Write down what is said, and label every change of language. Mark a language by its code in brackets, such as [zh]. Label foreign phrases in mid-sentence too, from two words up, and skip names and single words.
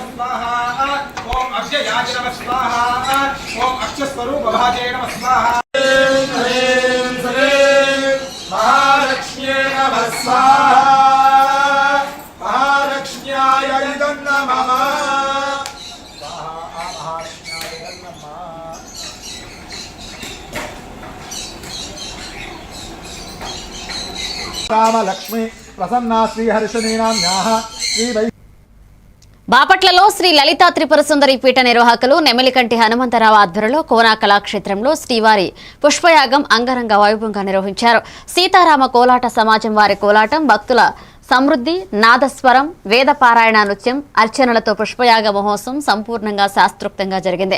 [sa] स्वाहा ओम अव्ययाय नमः स्वाहा ओम अक्षस्वरूप भाजे नमः स्वाहा ह्रीं श्रीं महालक्ष्म्यै नमः स्वाहा महालक्ष्म्याय इदं नमः रामलक्ष्मी प्रसन्ना श्रीहर्षणीनाम्याः श्री [te] బాపట్లలో శ్రీ లలితా త్రిపుర సుందరి పీఠ నిర్వాహకులు నెమలికంటి హనుమంతరావు ఆధ్వర్యంలో కోనా కళాక్షేత్రంలో శ్రీవారి పుష్పయాగం అంగరంగ వైభవంగా నిర్వహించారు. సీతారామ కోలాట సమాజం వారి కోలాటం, భక్తుల సమృద్ధి, నాదస్వరం, వేద పారాయణ నృత్యం, అర్చనలతో పుష్పయాగ మహోత్సవం సంపూర్ణంగా శాస్త్రోక్తంగా జరిగింది.